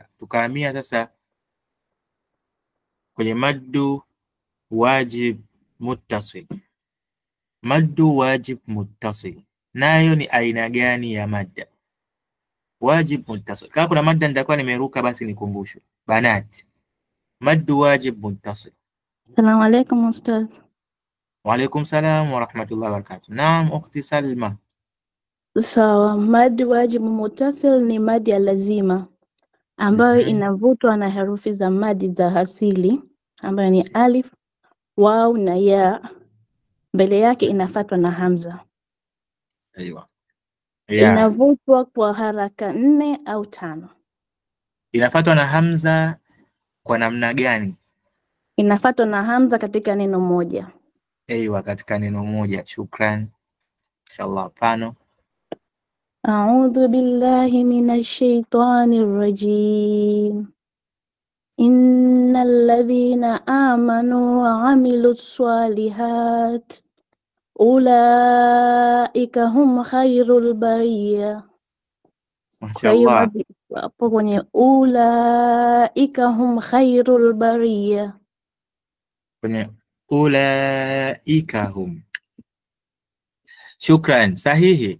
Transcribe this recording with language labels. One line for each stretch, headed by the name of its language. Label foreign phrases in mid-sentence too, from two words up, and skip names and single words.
Swahili: Tukahamia sasa kwenye
Arabic: مد واجب متصل. مد واجب متصل
Swahili: nayo ni aina gani ya madda?
Arabic: واجب متصل,
Swahili: kama kuna madda nitakuwa nimeruka basi nikumbushe.
Arabic: بنات، مد واجب متصل. السلام عليكم أستاذ. وعليكم السلام ورحمة الله وبركاته. نعم أختي سلمى.
Swahili: Sawa,
Arabic: مد واجب متصل
Swahili: ni madi ya lazima ambayo inavutwa na herufi za madi za asili ambayo ni alif, waw na ya. Mbele yake inafuatwa na hamza. Aiwa. Inavutwa kwa haraka 4 au 5. Inafuatwa na hamza kwa namna gani? Inafuatwa na hamza katika neno moja. Aiwa, katika neno moja.
Arabic: شكرا. إن شاء الله. Pano. أعوذ بالله من الشيطان الرجيم. إن الذين آمنوا وعملوا الصالحات أولئك هم خير البرية. Mashallah.
Swahili: Hapo kwenye
Arabic: أولئك هم خير البرية,
Swahili: kwenye
Arabic: أولئك هم.
Swahili: Shukran, sahihi.